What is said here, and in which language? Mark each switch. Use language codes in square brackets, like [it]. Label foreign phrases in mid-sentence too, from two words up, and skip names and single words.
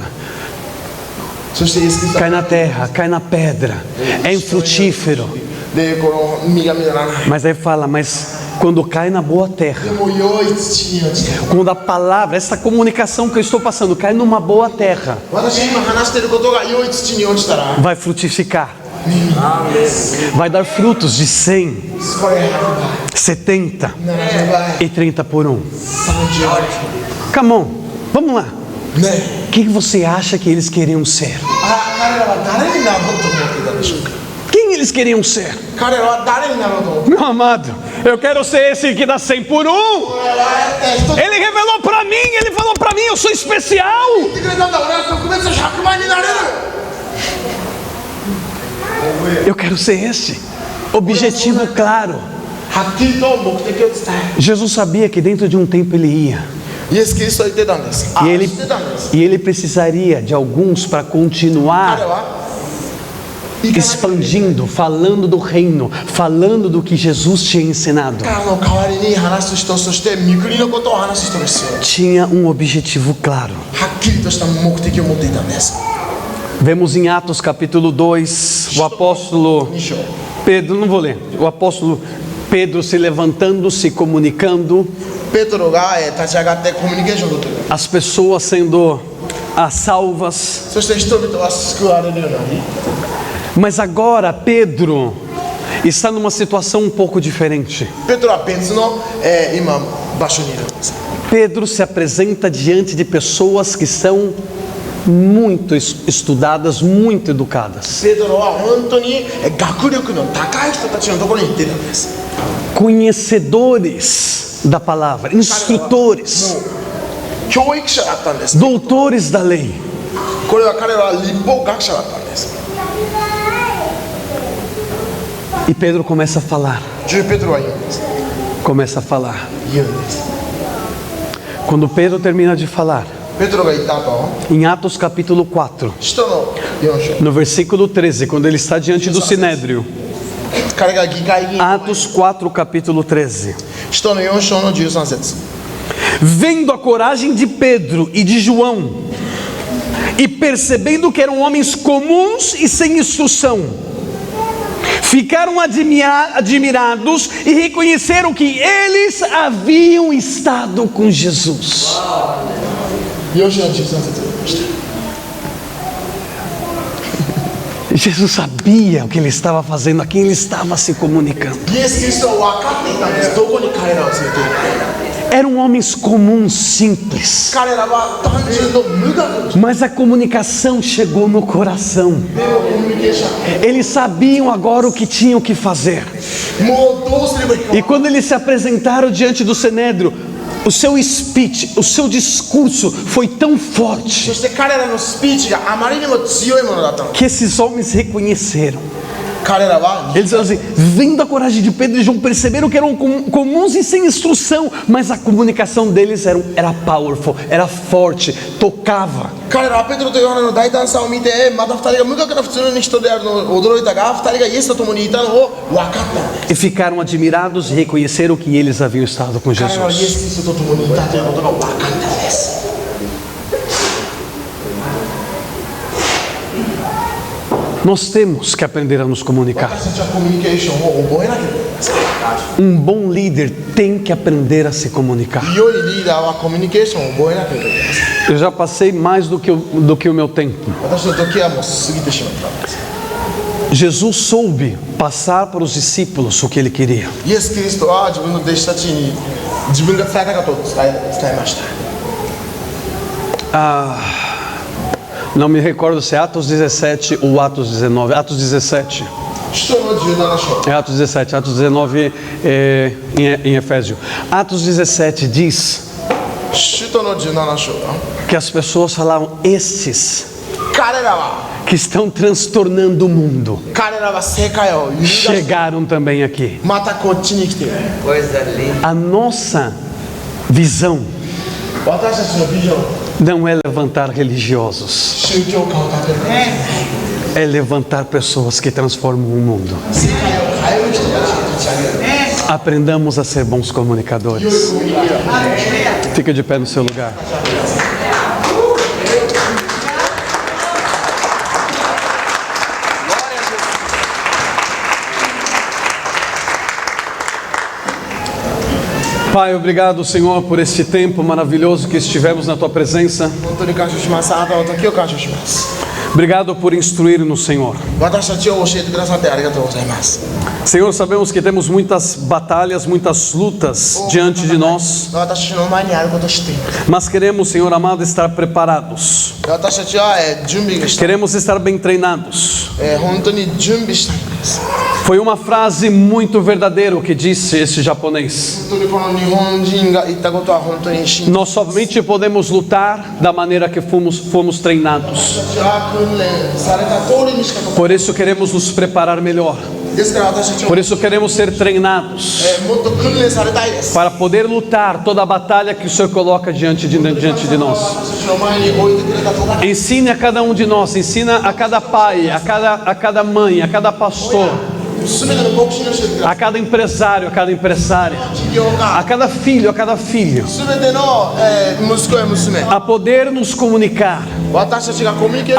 [ja] お。そしてイエス・キリスト [pt] Cai na terra, cai na pedra, é infrutífero. [ja] でこの実が実らない。 [pt] Mas aí fala, mas quando cai na boa terra, [ja] でも良い土に落ちて。 [pt] quando a palavra, essa comunicação que eu estou passando, cai numa boa terra, [ja] 私今話していることが良い土に落ちたら。 [pt] vai frutificar, vai dar frutos de 100, [ja] これ100 70 倍、70倍、 [pt] e 30 por um. [ja] 30倍。 [en] Come on, [pt] vamos lá. [ja] ね。 [pt] O que você acha que eles queriam ser? [ja] 彼らは誰になろうと思っていたでしょうか。 [pt] Quem eles queriam ser? [ja] 彼らは誰になろうと思ってい [pt] Meu amado, eu quero ser esse que dá 100 por um. [ja] た。 [pt] Ele revelou para mim, ele falou para mim, eu sou especial. [ja] 言ってくれたんだ。俺は特別100倍になれる。 [pt] Eu quero ser esse. Objetivo claro. [ja] はっきりと目的を伝える。 [pt] Jesus sabia que dentro de um tempo ele ia. [ja] イエス・キリストは言ってたんです。 [pt] E ele, [ja] 知ってたんです。 [pt] e ele precisaria de alguns para [ja] 彼 [pt] continuar [ja] は行かなきゃいけない。 [pt] expandindo, falando do reino, falando do que Jesus tinha ensinado. [ja] 彼の代わりに話す人、そして御国のことを話す人が必要。 [pt] Tinha um objetivo claro. [ja] はっきりとした目的を持っていたんです。 [pt] Vemos em Atos capítulo 2, o apóstolo [ja] 2章。 [pt] Pedro, não vou ler, o apóstolo Pedro se levantando, se comunicando, [ja] ペトロが立ち上がってコミュニケーションを取っている。 [pt] as pessoas sendo salvas. [ja] そして人々は救われるようになり、 [pt] Mas agora Pedro está numa situação um pouco diferente. [ja] ペトロは別の、今場所にいるんです。 [pt] Pedro se apresenta diante de pessoas que são muito estudadas, muito educadas, [ja] ペトロは本当に学力の高い人たちのところに行っているんです。 [pt] conhecedores da palavra, instrutores, [ja] もう教育者だったんです。 [pt] doutores da lei. [ja] これは彼は立法学者だったんです。 [pt] E Pedro começa a falar, [ja] ペトロは言うんです。 [pt] começa a falar. [ja] 言うんです。 [pt] Quando Pedro termina de falar, [ja] ペトロが言った後、 [pt] em Atos capítulo 4, [ja] 使徒の4章、 [pt] no versículo 13, quando ele está diante do Sinédrio, [ja] 彼が議会議員、 [pt] Atos 4 capítulo 13, [ja] 使徒の4章の13節。 [pt] vendo a coragem de Pedro e de João, e percebendo que eram homens comuns e sem instrução, ficaram admirados e reconheceram que eles haviam estado com Jesus. [ja] 4 章の13節を読みました。 [pt] Jesus sabia o que ele estava fazendo, a quem ele estava se comunicando. [ja] イエス・キリストは分かっていたんです。どこに彼らを連れて行くか。 [pt] Eram homens comuns, simples, [ja] 彼らは単純と無学の [pt] mas a comunicação chegou no coração. [ja] でもコミュニケーショ [pt] Eles sabiam agora o que tinham que fazer. [ja] ン。もうどうすればいいか。 [pt] E quando eles se apresentaram diante do Sinédrio, o seu speech, o seu discurso foi tão [ja] そ [pt] forte [ja] して彼らのスピーチがあまりにも強いものだったの。 [pt] que esses homens reconheceram. [ja] 彼らは [pt] Eles disseram assim, vendo a coragem de Pedro e João, perceberam que eram comuns e sem instrução, mas a comunicação deles era powerful, era forte, tocava. [ja] 彼らはペトロとヨハネの大胆さを見て、また2人が無学な普通の人であるのを驚いたが、2人がイエスと共にいたのを分かったんです。 [pt] E ficaram admirados e reconheceram que eles haviam estado com [ja] 彼らはイエ [pt] Jesus. [ja] ス・キリストと共にいたということが分かったんです。 [pt] Nós temos que aprender a nos comunicar. [ja] 私たちはコミュニケーションを覚えなければいけません。 [pt] Bom líder tem que aprender a se comunicar. [ja] 良いリーダーはコミュニケーションを覚えなければいけません。 [pt] Eu já passei mais do que o meu tempo. [ja] 私の時はもう過ぎてしまったんです。 [pt] Jesus soube passar para os discípulos o que ele queria. [ja] イエス・キリストは自分の弟子たちに自分が伝えたかったことを伝えました。 [pt] Não me recordo se é Atos 17 ou Atos 19. Atos 17. [ja] 使徒の17章。 [pt] É Atos 17. Atos 19 é em Efésio. Atos 17 diz [ja] 使徒の17章。 [pt] que as pessoas falavam, estes [ja] 彼らは [pt] que estão transtornando o mundo [ja] 彼らは世界を揺るがし [pt] chegaram também aqui. [ja] またこっちに来ている。 [pt] Coisa linda. A nossa visão [ja] 私たちのビジョン、 [pt] não é levantar religiosos, [ja] 宗教家を立てるから、 [pt] é levantar pessoas que transformam o mundo. [ja] 世界を変える人たちを立ち上げる。 [pt] Aprendamos a ser bons comunicadores. Fica de pé no seu lugar. Pai, obrigado, Senhor, por este tempo maravilhoso que estivemos na Tua presença. [ja] 本当に感謝します。あなたの時を感謝します。 [pt] Obrigado por instruir-nos, Senhor. [ja] 私たちを教えてくださってありがとうございます。 [pt] Senhor, sabemos que temos muitas batalhas, muitas lutas diante de nós, [ja] 私の前にあることを知っています。 [pt] mas queremos, Senhor amado, estar preparados. [ja] 私たちは準備がしたい。 [pt] Queremos estar bem treinados. [ja] 本当に準備したいんです。 [pt] Foi uma frase muito verdadeira o que disse esse japonês. [ja] 本当にこの日本人が言ったことは本当に真実。 [pt] Nós somente podemos lutar da maneira que fomos treinados. [ja] 私たちは訓練された通りにしか [pt] Por isso queremos nos preparar melhor. [ja] ですから私たちも [pt] Por isso queremos ser treinados [ja] もっと訓練されたいです。 [pt] para poder lutar toda a batalha que o Senhor coloca diante de nós. [ja] 私たちの前に置いてくれた戦い、 [pt] Ensine a cada um de nós, ensina a cada pai, a cada mãe, a cada pastor, [ja] 全ての牧師の人たち [pt] a cada empresário, a cada empresária, [ja] 事業 [pt] a [ja] 家、 [pt] cada filho, [ja] 全ての息子や娘、 [pt] a poder nos comunicar, [ja] 私たちがコミュニケーション、